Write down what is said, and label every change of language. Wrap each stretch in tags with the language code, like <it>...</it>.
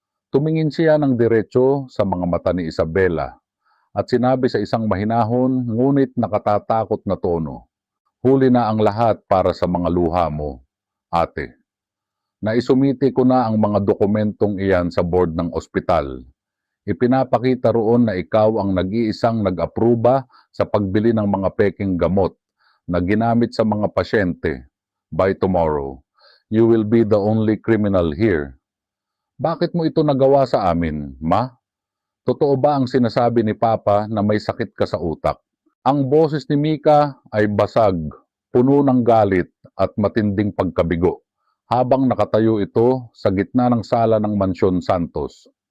<tl>Tumingin siya ng diretso sa mga mata ni Isabela at sinabi sa isang mahinahon ngunit nakatatakot na tono, "Huli na ang lahat para sa mga luha mo, ate. Naisumiti ko na ang mga dokumentong iyan sa board ng ospital. Ipinapakita roon na ikaw ang nag-iisang nag-apruba sa pagbili ng mga peking gamot na ginamit sa mga pasyente.</tl> <en>By tomorrow, you will be the only criminal here."</en> <tl>Bakit mo ito nagawa sa amin, ma? Totoo ba ang sinasabi ni Papa na may sakit ka sa utak? Ang boses ni Mika ay basag, puno ng galit at matinding pagkabigo, habang nakatayo ito sa gitna ng sala ng Mansyon Santos.</tl>